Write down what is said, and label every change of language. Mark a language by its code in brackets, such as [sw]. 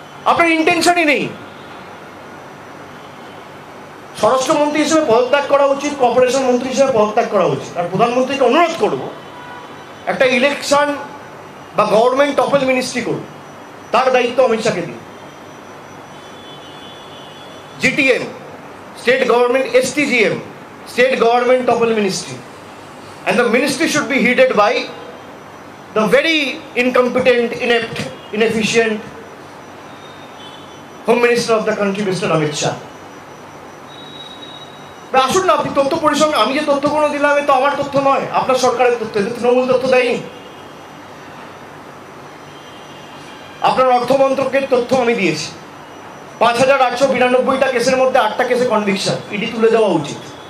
[bn] আপনার ইন্টেনশনই নেই। স্বরাষ্ট্রমন্ত্রী হিসেবে পদত্যাগ করা উচিত, কর্পোরেশন মন্ত্রী হিসেবে পদত্যাগ করা উচিত। আর প্রধানমন্ত্রীকে অনুরোধ করব, একটা ইলেকশন বা গভর্নমেন্ট টপল মিনিস্ট্রি করুন, তার দায়িত্ব অমিত শাহকে দিন। [en] GTM, state government, STGM, state government topple ministry, and the ministry should be headed by the very incompetent, inept, inefficient Home Minister of the country, Mr. Amit Shah. [bn] আসুন না আপনি তথ্য পরিসংখ্যান, আমি যে তথ্যগুলো দিলাম তো আমার তথ্য নয়, আপনার সরকারের তথ্য, এটা তৃণমূল তথ্য দেয়নি। আপনার অর্থমন্ত্রকের তথ্য আমি দিয়েছি। 5,892টা কেসের মধ্যে 8টা কেসে কনভিকশন, ইডি তুলে দেওয়া উচিত।